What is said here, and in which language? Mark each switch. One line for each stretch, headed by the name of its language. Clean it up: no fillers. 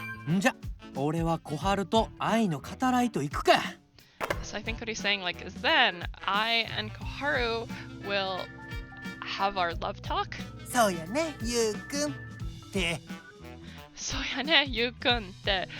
Japanese: んじゃ、俺は小春と愛の語らいと行くか。
English: So I think what he's saying like is then I and Koharu will have our love talk.
Japanese: そうやね、ゆうくんって。そうやね、ゆうくんって。